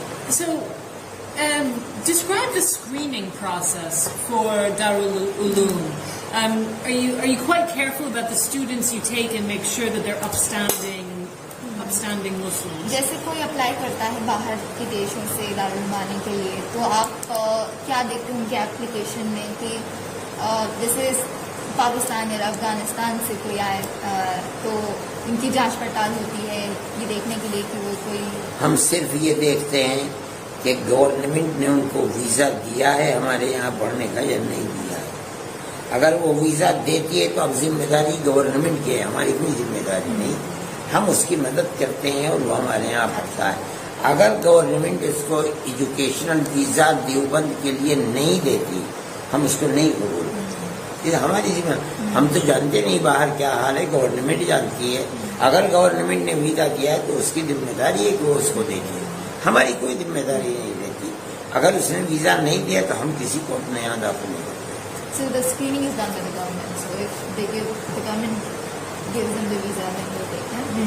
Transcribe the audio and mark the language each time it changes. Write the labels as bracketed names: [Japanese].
[English] So describe the screening process for Darul Uloom. Are you quite careful about the students you take and make sure that they're upstanding Muslims? [Hindi] जैसे कोई apply करता है बाहर के देशों से दारुल उलूम आने के लिए, तो आप क्या देखते हैं उनके एप्लीकेशन में कि जैसे पाकिस्तान या अफगानिस्तान से कोई आए तो इनकी जांच पड़ताल होती है ये देखने के लिए कि वो कोई। हम सिर्फ ये देखते हैं कि गवर्नमेंट ने उनको वीज़ा दिया है हमारे यहाँ पढ़ने का या नहीं दिया है। अगर वो वीज़ा देती है तो अब जिम्मेदारी गवर्नमेंट की है, हमारी कोई जिम्मेदारी नहीं, हम उसकी मदद करते हैं और वो हमारे यहाँ पढ़ता है। अगर गवर्नमेंट इसको एजुकेशनल वीज़ा देवबंद के लिए नहीं देती, हम उसको नहीं कबूल करते। ये हमारी जिम्मेदारी, हम तो जानते नहीं बाहर क्या हाल है, गवर्नमेंट जानती है। अगर गवर्नमेंट ने वीज़ा किया है तो उसकी जिम्मेदारी है कि वो उसको देती है, हमारी कोई जिम्मेदारी नहीं रहती। अगर उसने वीज़ा नहीं दिया तो हम किसी को अपने यहाँ दाखिल नहीं करते। [English] So the screening is done by the government. So if they give, the government gives them the visa, then they take it.